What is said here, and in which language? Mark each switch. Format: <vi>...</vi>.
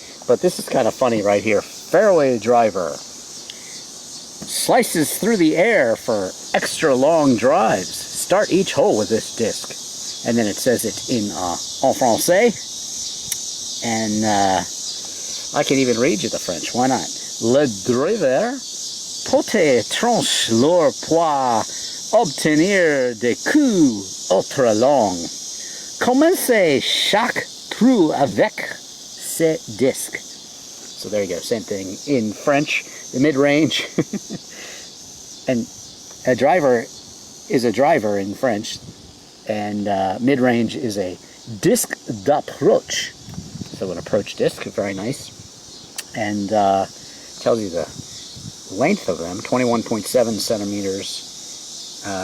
<en>But this is kind of funny right here. Fairway driver. Slices through the air for extra long drives. Start each hole with this disc. And then it says it in</en> <fr>en français.</fr> <en>And I can even read you the French. Why not?</en> <fr>Le driver peut tranche leur poids, obtenir des coups ultra long. Commencez chaque trou avec ce disque.</fr> <en>So there you go, same thing in French. The mid-range, and a driver is a driver in French, and mid-range is a</en> <fr>disque d'approche.</fr> <en>So an approach disc, very nice, and tells you the length of them, 21.7 centimeters.</en>